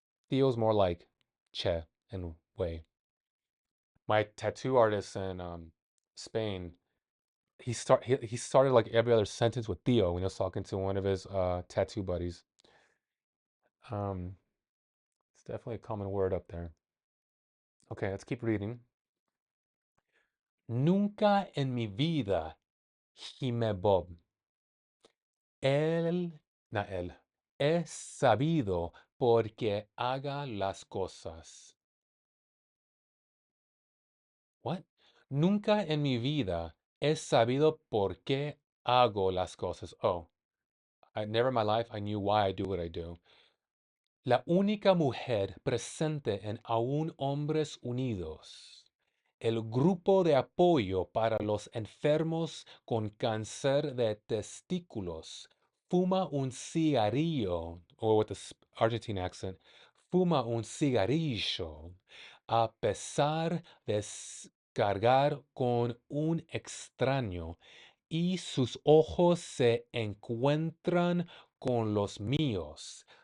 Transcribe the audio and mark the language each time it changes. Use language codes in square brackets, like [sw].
[en] Tío is more like che and way. My tattoo artist in Spain, he started like every other sentence with tío when he was talking to one of his tattoo buddies. Um, it's definitely a common word up there. Okay, let's keep reading. [es] Nunca en mi vida, Jime Bob. Él, no, él, es sabido porque haga las cosas. What? Nunca en mi vida he sabido por qué hago las cosas. [en] Oh, never in my life I knew why I do what I do. [es] La única mujer presente en Aún Hombres Unidos, el grupo de apoyo para los enfermos con cáncer de testículos, fuma un cigarrillo, or with the Argentine accent, fuma un cigarrillo, a pesar de cargar con un extraño, y sus ojos se encuentran con los míos.